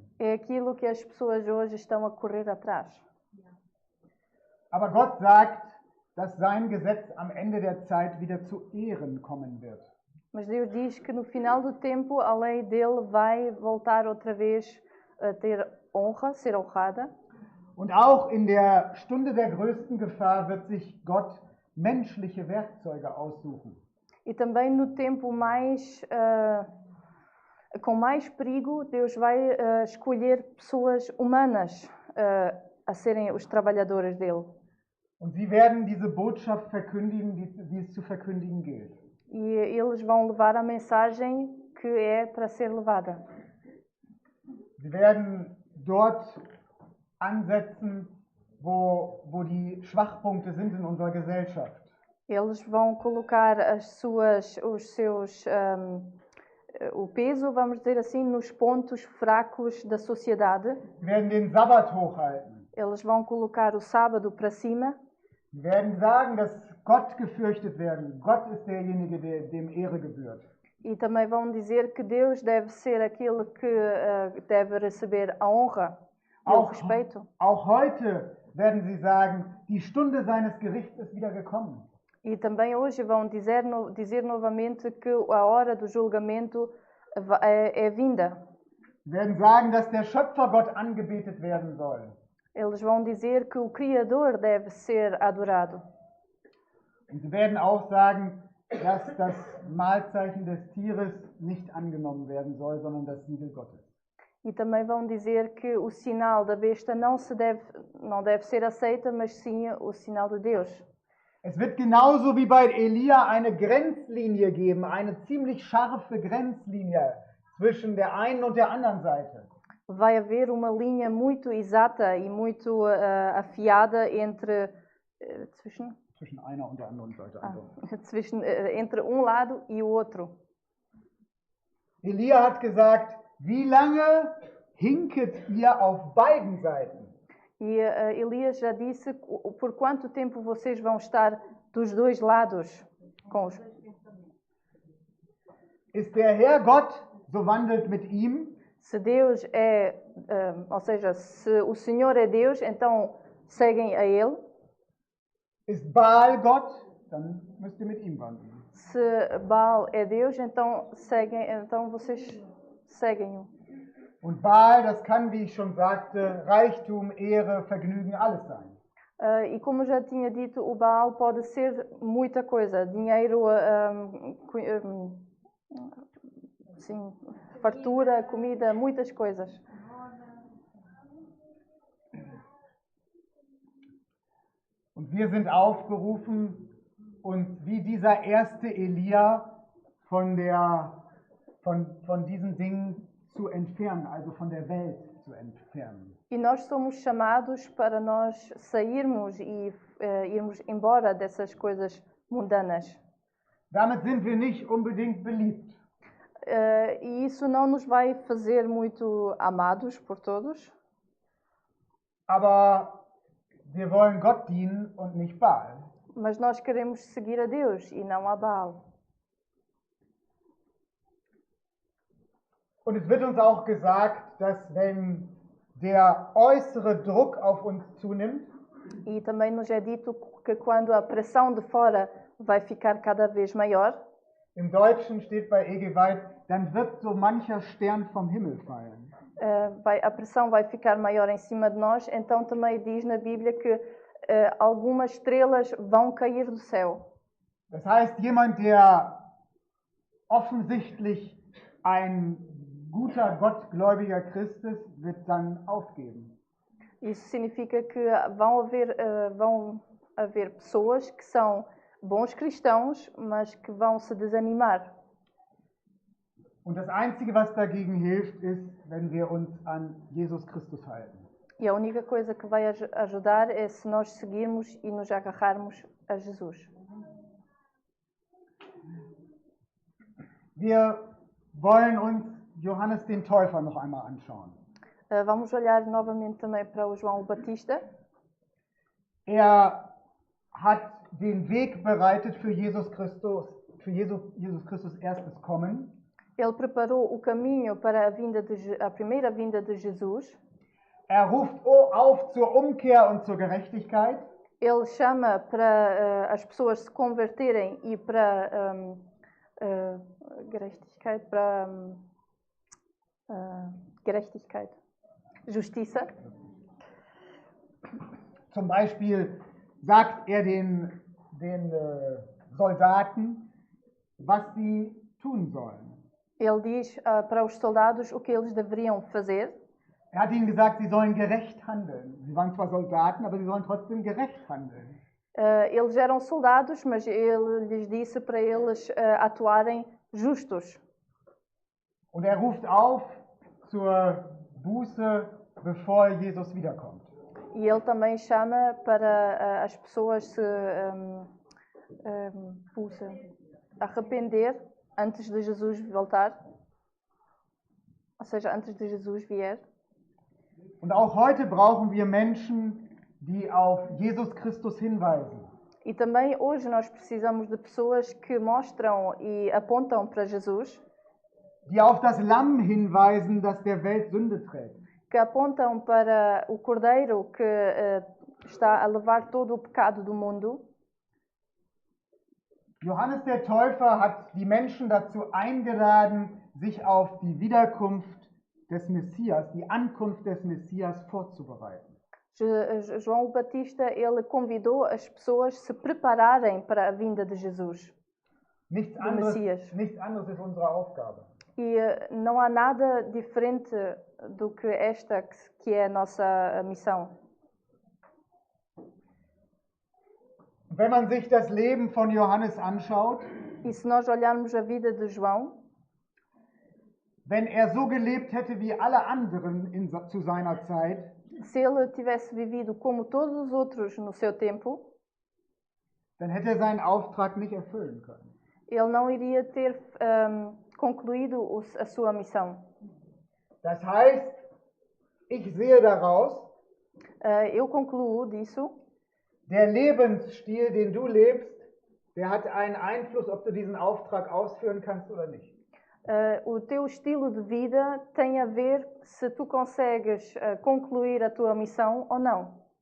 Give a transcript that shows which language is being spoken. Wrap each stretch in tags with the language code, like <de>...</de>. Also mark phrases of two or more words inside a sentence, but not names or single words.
<pt>É aquilo que as pessoas hoje estão a correr atrás.</pt> <de>Aber Gott sagt, dass sein Gesetz am Ende der Zeit wieder zu Ehren kommen wird.</de> <pt>Mas Deus diz que no final do tempo a lei dele vai voltar outra vez a ter honra, ser honrada.</pt> <de>Und auch in der Stunde der größten Gefahr wird sich Gott menschliche Werkzeuge aussuchen.</de> <pt>E também no tempo com mais perigo, Deus vai escolher pessoas humanas a serem os trabalhadores dele.</pt> <de>Und sie werden diese Botschaft verkündigen, die es zu verkündigen gilt.</de> <pt>E eles vão levar a mensagem que é para ser levada.</pt> <de>Sie werden dort ansetzen, wo die Schwachpunkte sind in unserer Gesellschaft.</de> <pt>Eles vão colocar o peso, vamos dizer assim, nos pontos fracos da sociedade.</pt> <de>Sie werden den Sabbat hochhalten.</de> <pt>Eles vão colocar o sábado para cima.</pt> <de>Sie werden sagen, dass Gott gefürchtet werden. Gott ist derjenige, dem Ehre gebührt.</de> <pt>E também vão dizer que Deus deve ser aquele que deve receber a honra e o respeito.</pt> <de>Auch heute werden sie sagen, die Stunde seines Gerichts ist wieder gekommen.</de> <pt>E também hoje vão dizer novamente que a hora do julgamento é vinda.</pt> <de>Sie werden sagen, dass der Schöpfer Gott angebetet werden soll.</de> <pt>Eles vão dizer que o Criador deve ser adorado.</pt> <de>Und sie werden auch sagen, dass das Mahlzeichen des Tieres nicht angenommen werden soll, sondern das Siegel Gottes.</de> <pt>E também vão dizer que o sinal da besta não deve ser aceita, mas sim o sinal de Deus.</pt> <de>Es wird genauso wie bei Elia eine Grenzlinie geben, eine ziemlich scharfe Grenzlinie zwischen der einen und der anderen Seite.</de> <pt>Vai haver uma linha muito exata e muito afiada entre</pt> <de>Zwischen einer und der anderen Seite.</de> <pt>Entre um lado e o outro.</pt> <de>Elia hat gesagt, wie lange hinket ihr auf beiden Seiten?</de> <pt>E Elias já disse por quanto tempo vocês vão estar dos dois lados com os.</pt> <de>Ist der Herr Gott, so wandelt mit ihm.</de> <pt>Se Deus ou seja, se o Senhor é Deus, então seguem a Ele.</pt> <de>Ist Baal Gott, dann müsst ihr mit ihm wandeln.</de> <pt>Se Baal é Deus, então vocês seguem-o.</pt> <de>Und Baal, das kann, wie ich schon sagte, Reichtum, Ehre, Vergnügen, alles sein.</de> <pt>E como eu já tinha dito, o Baal pode ser muita coisa: dinheiro, sim, fartura, comida, muitas coisas.</pt> <de>Und wir sind aufgerufen, uns wie dieser erste Elia von diesen Dingen zu entfernen, also von der Welt zu entfernen.</de> <pt>E nós somos chamados para nós sairmos e irmos embora dessas coisas mundanas.</pt> <de>Damit sind wir nicht unbedingt beliebt.</de> <pt>E isso não nos vai fazer muito amados por todos,</pt> <de>Aber wir wollen Gott dienen und nicht Baal.</de> <pt>mas nós queremos seguir a Deus e não a Baal.</pt> <de>Und es wird uns auch gesagt, dass wenn der äußere Druck auf uns zunimmt,</de> <pt>E também nos é dito que quando a pressão de fora vai ficar cada vez maior,</pt> <de>im Deutschen steht bei Egewald, dann wird so mancher Stern vom Himmel fallen.</de> <pt>a pressão vai ficar maior em cima de nós, então também diz na Bíblia que algumas estrelas vão cair do céu.</pt> <de>Das heißt, jemand, der offensichtlich ein guter, gottgläubiger Christ ist, wird dann aufgeben.</de> <pt>Isso significa que vão haver pessoas que são bons cristãos, mas que vão se desanimar.</pt> <de>Und das Einzige, was dagegen hilft, ist, wenn wir uns an Jesus Christus halten.</de> <pt>E a única coisa que vai ajudar é se nós seguirmos e nos agarrarmos a Jesus.</pt> <de>Wir wollen uns Johannes den Täufer noch einmal anschauen.</de> <pt>Vamos olhar novamente também para o João o Batista.</pt> <de>Hat den Weg bereitet für Jesus Christus erstes Kommen.</de> <pt>Ele preparou o caminho para a primeira vinda de Jesus.</pt> <de>Ruft auf zur Umkehr und zur Gerechtigkeit.</de> <pt>Ele chama para as pessoas se converterem e para Gerechtigkeit, Justiça.</pt> <de>Zum Beispiel sagt er den Soldaten, was sie tun sollen.</de> <pt>Ele diz para os soldados o que eles deveriam fazer.</pt> <de>Hat ihnen gesagt, sie sollen gerecht handeln. Sie waren zwar Soldaten, aber sie sollen trotzdem gerecht handeln.</de> <pt>Eles eram soldados, mas ele lhes disse para eles atuarem justos.</pt> <de>Und ruft auf zur Buße, bevor Jesus wiederkommt.</de> <pt>E ele também chama para as pessoas se arrepender antes de Jesus voltar, ou seja, antes de Jesus vier.</pt> <de>Und auch heute brauchen wir Menschen, die auf Jesus Christus hinweisen.</de> <pt>E também hoje nós precisamos de pessoas que mostram e apontam para Jesus,</pt> <de>die auf das Lamm hinweisen, das der Welt Sünde trägt.</de> <pt>Que apontam para o Cordeiro que está a levar todo o pecado do mundo.</pt> <de>Johannes der Täufer hat die Menschen dazu eingeladen, sich auf die Wiederkunft des Messias, die Ankunft des Messias vorzubereiten.</de> <pt>João o Batista, ele convidou as pessoas a se prepararem para a vinda de Jesus, do Messias.</pt> <de>Nichts anderes ist unsere Aufgabe.</de> <pt>E não há nada diferente do que esta que é a nossa missão.</pt> <de>Wenn man sich das Leben von Johannes anschaut,</de> <pt>e se nós olharmos a vida de João,</pt> <de>wenn so gelebt hätte wie alle anderen zu seiner Zeit,</de> <pt>se ele tivesse vivido como todos os outros no seu tempo,</pt> <de>dann hätte seinen Auftrag nicht erfüllen können.</de> <pt>Ele não iria ter concluído a sua missão.</pt> <de>Das heißt, ich sehe daraus,</de> <pt>eu concluo disso,</pt> <de>der Lebensstil, den du lebst, der hat einen Einfluss, ob du diesen Auftrag ausführen kannst oder nicht.</de> <pt>O teu estilo de vida tem a ver se tu consegues concluir a tua missão ou não.</pt>